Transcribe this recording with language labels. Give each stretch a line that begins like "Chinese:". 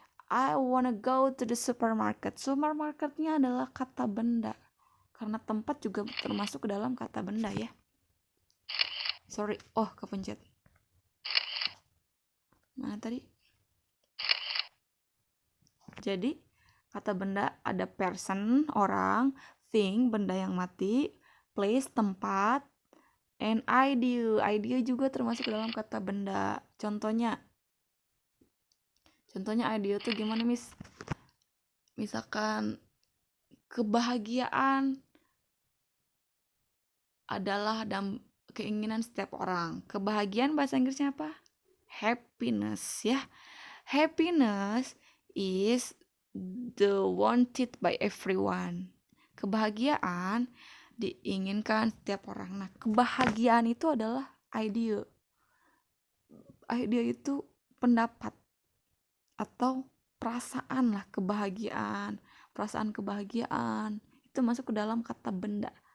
English: I wanna go to the supermarket.
Indonesian: Supermarketnya adalah kata benda. Karena tempat juga termasuk ke dalam kata benda ya. Sorry, kepencet. Mana tadi? Jadi kata benda ada person, orang, thing, benda yang mati, place, tempat, and idea. Idea juga termasuk ke dalam kata benda. Contohnya idea tuh gimana, Miss? Misalkan kebahagiaan adalah keinginan setiap orang. Kebahagiaan bahasa Inggrisnya apa?
English: Happiness ya. Happiness is the wanted by everyone.
Indonesian: Kebahagiaan diinginkan setiap orang. Nah, kebahagiaan itu adalah idea. Idea itu pendapat atau perasaan lah, kebahagiaan. Perasaan kebahagiaan itu masuk ke dalam kata benda.